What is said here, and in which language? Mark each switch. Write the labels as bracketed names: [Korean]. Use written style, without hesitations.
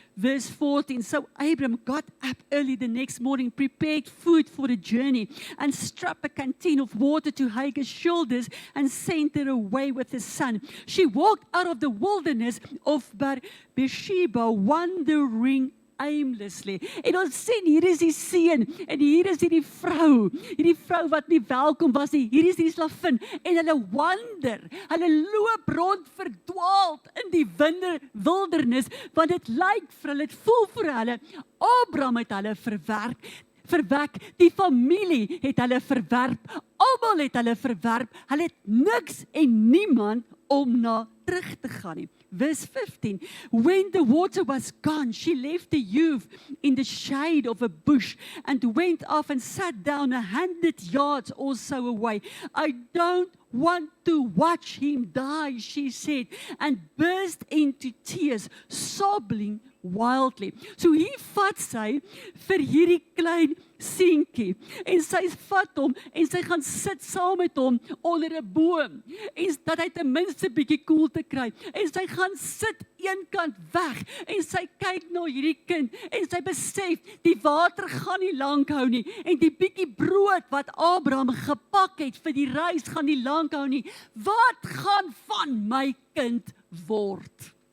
[English] Verse 14, so Abram got up early the next morning, prepared food for the journey, and strapped a canteen of water to Hagar's shoulders and sent her away with his son. She walked out of the wilderness of Beersheba, wandering aimlessly. [Afrikaans] En ons sien, hier is die seun, en hier is hierdie vrou wat nie welkom was nie, hier is die slavin, en hulle wander, hulle loop rond verdwaald in die wildernis, want dit lyk vir hulle, dit voel vir hulle, Abraham het hulle verwek, die familie het hulle verwerp, almal het hulle verwerp, hulle het niks en niemand om na terug te gaan nie. [English] Verse 15, when the water was gone, she left the youth in the shade of a bush and went off and sat down 100 yards or so away. I don't want to watch him die, she said, and burst into tears, sobbing wildly. [Afrikaans] So hier vat sy vir hierdie klein seentjie en sy vat hom en sy gaan sit saam met hom onder 'n boom en dat hy ten minste bietjie koelte kry en sy gaan sit een kant weg en sy kyk na hierdie kind en sy besef die water gaan nie lank hou nie en die bietjie brood wat Abraham gepak het vir die reis gaan nie lank hou nie. Wat gaan van my kind word?